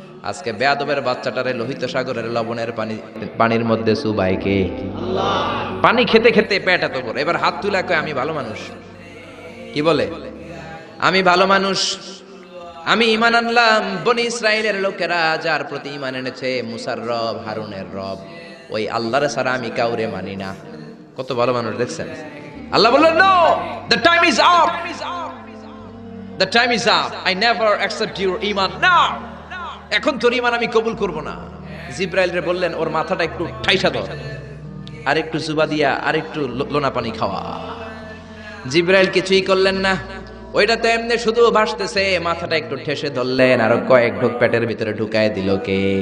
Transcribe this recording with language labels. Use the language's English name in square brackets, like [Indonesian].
[Bangla] আজকে বেয়াদবের বাচ্চাটারে লোহিত সাগরের লবণের পানির মধ্যে চুবাইকে পানি খেতে খেতে পেট এত বড়। এবার হাত তুলে কয় আমি ভালো মানুষ। কি বলে? আমি ভালো মানুষ, আমি ঈমান আনলাম। বনি ইসরাইলের লোকেরা যার প্রতি ঈমান এনেছে, মুসার রব, হারুনের রব, ওই আল্লাহর ছাড়া আমি কাউরে মানি না। কত ভালো মানুষ দেখছেন? আল্লাহ বললেন [English] No, the time is up, the time is up, I never accept your iman now. [Bangla] এখন তোর ঈমান আমি কবুল করব না। জিব্রাইল রে বললেন ওর মাথাটা একটু ঠাইসা দাও, আর একটু জুবা দিয়া আর একটু লোনা পানি খাওয়া। জিব্রাইল কিছুই করলেন না, ওইটা তো এমনি শুধু ভাসতেছে। মাথাটা একটু ঠেসে ধরলেন, আর কয়েক ঢোক পেটের ভিতরে ঢুকায় দিল কে?